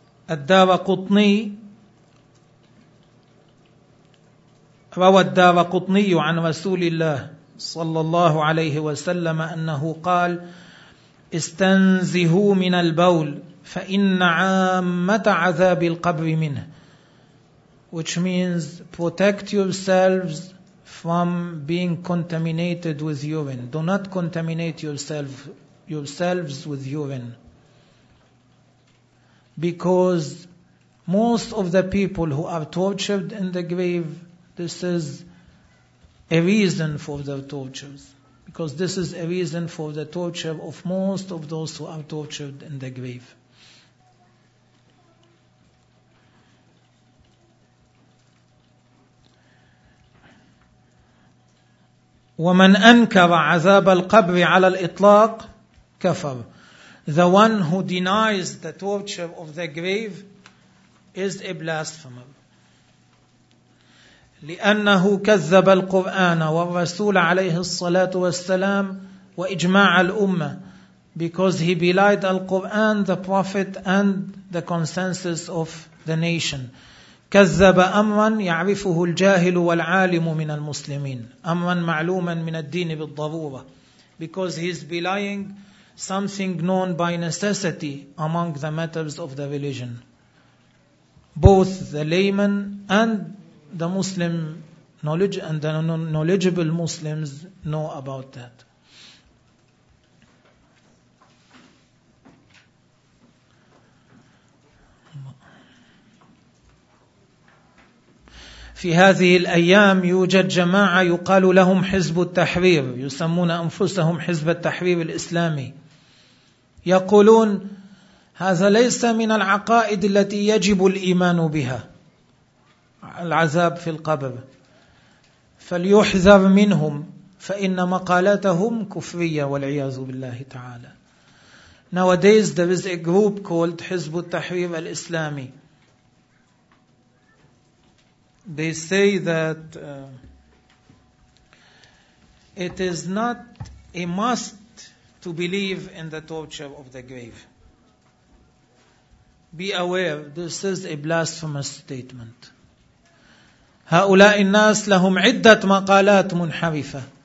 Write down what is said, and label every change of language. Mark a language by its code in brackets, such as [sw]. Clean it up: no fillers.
[ar] الدارقطني روى الدارقطني عن رسول الله صلى الله عليه وسلم أنه قال, استنزهوا من البول فإن عامة عذاب القبر منه, [en] which means protect yourselves from being contaminated with urine. Do not contaminate yourselves with urine. Because most of the people who are tortured in the grave, this is a reason for their tortures. Because this is a reason for the torture of most of those who are tortured in the grave. [ar] ومن أنكر عذاب القبر على الإطلاق كفر. [en] The one who denies the torture of the grave is a blasphemer. [ar] لأنه كذب القرآن والرسول عليه الصلاة والسلام وإجماع الأمة. [en] Because he belied the Quran, the Prophet and the consensus of the nation. [ar] كذب أمرا يعرفه الجاهل والعالم من المسلمين, أمرا معلوما من الدين بالضرورة. [en] Because he is belying something known by necessity among the matters of the religion, both the layman and the Muslim knowledge and the knowledgeable Muslims know about that. [ar] في هذه الأيام يوجد جماعة يقال لهم حزب التحرير, يسمون أنفسهم حزب التحرير الإسلامي. يقولون هذا ليس من العقائد التي يجب الإيمان بها, العذاب في القبر, فليحذر منهم فإن مقالاتهم كفرية والعياذ بالله تعالى. [en] Nowadays there is a group called حزب التحرير الإسلامي. They say that it is not a must to believe in the torture of the grave. Be aware, this is a blasphemous statement. [ar] هؤلاء الناس لهم عدة مقالات منحرفة